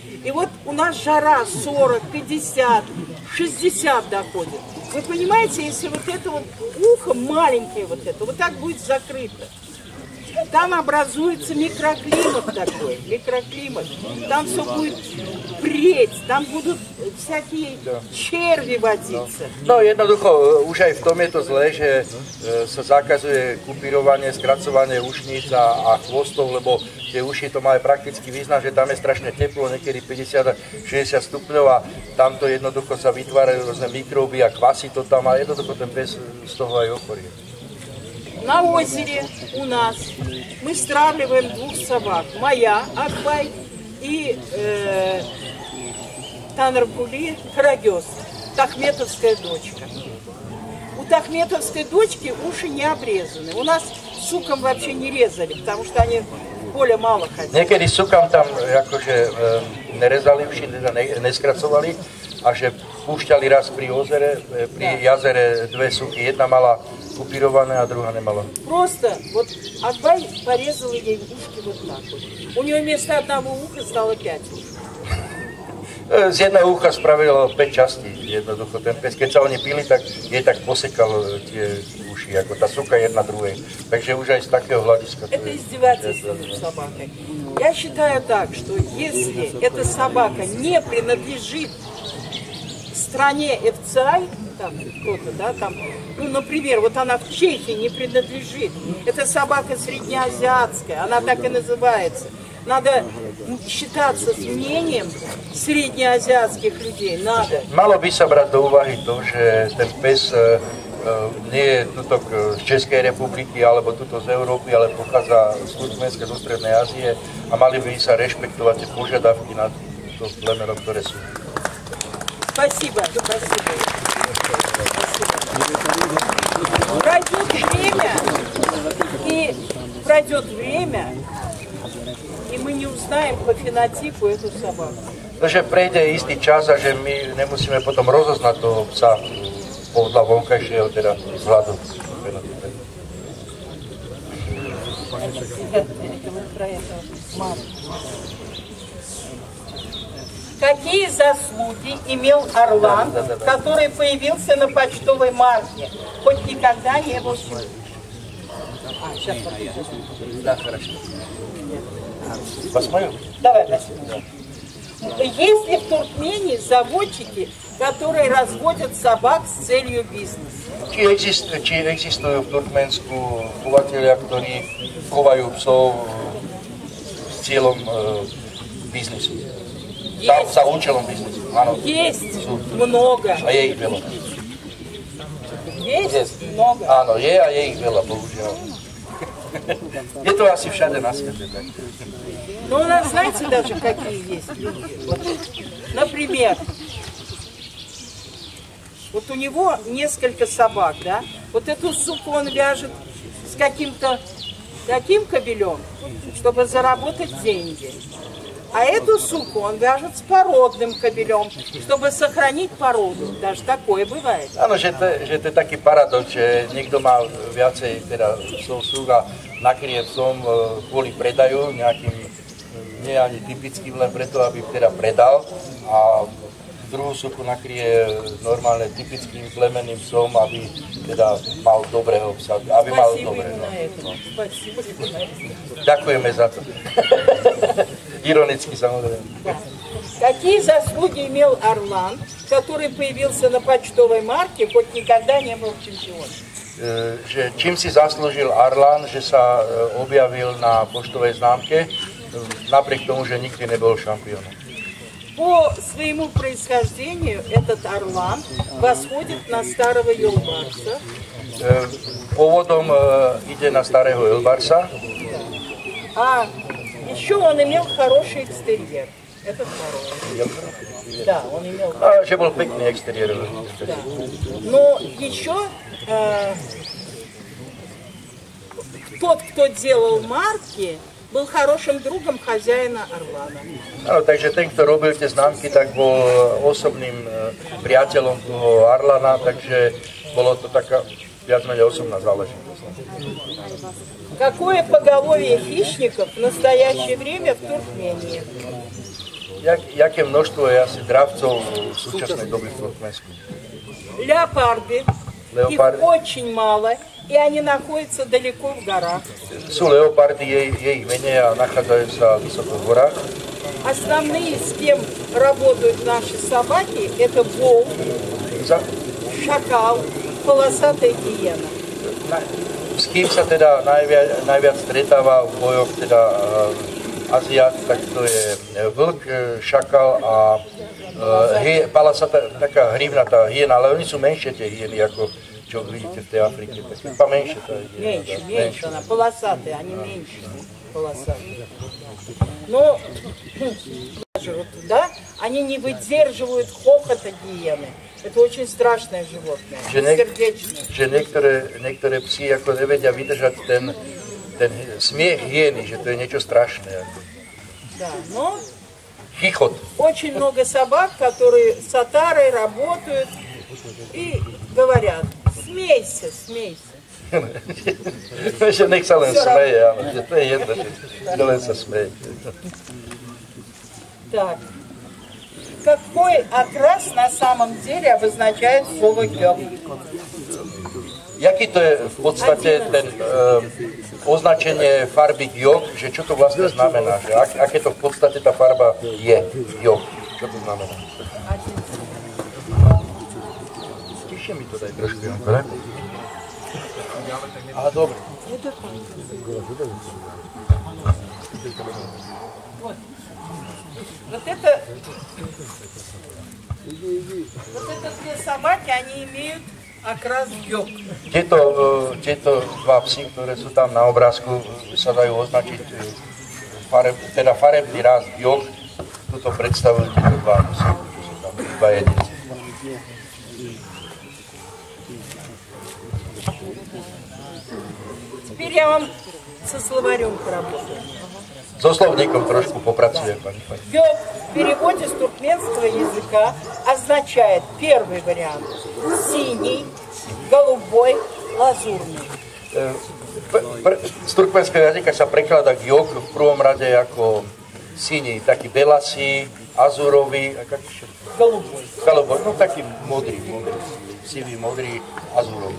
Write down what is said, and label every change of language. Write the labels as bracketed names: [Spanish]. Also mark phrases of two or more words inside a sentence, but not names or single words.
[Russian] И вот у нас жара 40, 50, 60 доходит. Вы понимаете, если вот это вот ухо маленькое вот это, вот так будет закрыто, там образуется микроклимат такой, микроклимат. Там все будет преть, там будут всякие черви водиться. [Slovak] No jednoducho, už aj v tom je to zlé, že sa zakazuje kupírovanie, skracovanie ušníc a chvostov, lebo tie uši to má aj praktický význam, že tam je strašne teplo, niekedy 50-60 stupňov a tamto jednoducho sa vytvárajú rôzne mikróby a kvasí to tam a jednoducho ten pes z toho aj ochorie. [Russian] На озере у нас мы стравливаем двух собак. Моя, Акбай, и Танаркули, Карагёз, Тахметовская дочка. У Тахметовской дочки уши не обрезаны. У нас суком вообще не резали, потому что они более мало ходили. [Slovak] Niekedy sukam tam akože nerezali uši, neskracovali a že púšťali raz pri jazere dve suky. Jedna mala kupírované a druhá nemala. [Russian] Просто вот Акбай порезал ей ушки вот так вот. У нее вместо одного уха стало 5 ушей. [Slovak] Z jedného ucha spravilo 5 častí. Jednoducho ten pes, keď sa oni pili, tak jej tak posekal tie uši, ako tá suka jedna druhej. Takže už aj z takého hľadiska. [Russian] Это издевательство над собакой. Я считаю так, что если эта собака не принадлежит стране ФЦАЙ, там кто-то, да, там, ну, например, вот она в Чехии не принадлежит. Это собака среднеазиатская, она так и называется. Надо считаться с мнением среднеазиатских людей, надо. [Slovak] Malo by sa brať do úvahy to, že ten pes nie je tuto z Českej republiky alebo tuto z Európy, ale pochádza z Turkmenska, zo Strednej Ázie a mali by sa rešpektovať tie požiadavky na to plemeno, ktoré sú. [Russian] Спасибо, спасибо. Пройдет время, и мы не узнаем по фенотипу эту собаку. [Slovak] Takže prejde istý čas a že my nemusíme potom rozoznať toho psa podľa vonkajšieho teda vzhľadu. [Russian] Какие заслуги имел Орлан, который появился на почтовой марке, хоть никогда не был чемпионом? Да, хорошо. Посмотрим? Давай, посмотрим. Есть ли в Туркмении заводчики, которые разводят собак с целью бизнеса? [Slovak] Či existujú v Turkmensku chovatelia, ktorí chovajú psov s cieľom biznisu? За účelom biznisu, áno. [Russian] Есть много. [Slovak] A je ich veľa. [Russian] Есть много. [Slovak] Áno, je a je ich veľa, bohužiaľ. Je to asi všade na svete. [Russian] Но у нас, знаете, даже какие есть люди. Вот, например, вот у него несколько собак, да? Вот эту суку он вяжет с каким-то таким кобелем, чтобы заработать деньги. А эту суку он вяжет с породным кобелем, чтобы сохранить porodu. Даже такое бывает. [Slovak] Áno, že to je taký paradox, že niekto má viacej teda psov súk a nakryje psom kvôli predaju nejakým, nie ani typickým, len preto, aby teda predal a druhú suku nakryje normálne typickým plemenným psom, aby teda mal dobrého psa, aby mal dobre. No. Ďakujeme za to. Ironicky, samozrejme. [Russian] Да. Какие заслуги имел Орлан, который появился на почтовой марке, хоть никогда не был чемпионом? [Slovak] Že čím si zaslúžil Arlan, že sa objavil na poštovej známke, napriek tomu, že nikdy nebol šampiónom. [Russian] По своему происхождению этот Орлан восходит на старого Елбарса. [Slovak] Pôvodom ide na starého Елбарса. [Russian] А еще он имел хороший экстерьер. Это второе. Да, он имел. [Slovak] Že bol pekný exteriér. [Russian] Да. Но еще тот, кто делал марки, был хорошим другом хозяина Орлана. [Slovak] Áno, takže ten, kto robil tie známky, tak bol osobným priateľom toho Arlana, takže bolo to taká viac menej osobná záležitosť. [Russian] Какое поголовье хищников в настоящее время в Туркмении? [Slovak] Jaké množstvo je asi dravcov v súčasnej dobe v Turkmensku? [Russian] Леопарды. Леопарды. Их очень мало, и они находятся далеко в горах. [Slovak] Sú leopardy, je ich menej a nachádzajú sa vysoko v horách. [Russian] Основные, с кем работают наши собаки, это волк, шакал, полосатая гиена. [Slovak] S kým sa teda najviac stretáva v bojoch teda Aziat, tak to je vlk, šakal a palasatá, taká hrivnatá hyena, ale oni sú menšie tie hyeny, ako čo vidíte в tej Африке. [Russian] Поменьше та hyena. Меньше она, полосатые, они меньше полосатые. Но да, они не выдерживают хохота гиены. Это очень страшное животное, сердечное. [Slovak] Že niektoré psi ako nevedia vydržať ten smiech hyeny, že to je niečo strašné. [Russian] Да, но [Slovak] Chichot. [Russian] очень много собак, которые с отарой работают и говорят: смейся, смейся. [Slovak] Že nech sa len smeje, áno, to je jedno, že len sa smeje. [Russian] Так, какой окрас на самом деле обозначает слово «гёк»? [Slovak] Jaký to je v podstate ten označenie farby gyok, že čo to vlastne znamená? Že aké to v podstate tá farba je, gyok? Čo to znamená? Tišie mi to daj trošku, Janko, ne? Aha, dobre. [Russian] Вот это две собаки, они имеют окрас гёк. [Slovak] Tieto dva psy, ktoré sú tam na obrázku, sa dajú označiť teda farebný ráz gyok. Tuto predstavujú tieto dva psy, čo sú tam, dva jedinci. [Russian] Теперь я вам со словарем поработаю. [Slovak] So slovníkom trošku popracujem, pani. [Russian] Гёк в переводе с туркменского языка означает первый вариант синий, голубой, лазурный. [Slovak] Z turkmenského jazyka sa prekladá gyok v prvom rade ako síni, taký belasý, azurový, голубой, no taký modrý, sivý, modrý, azurový.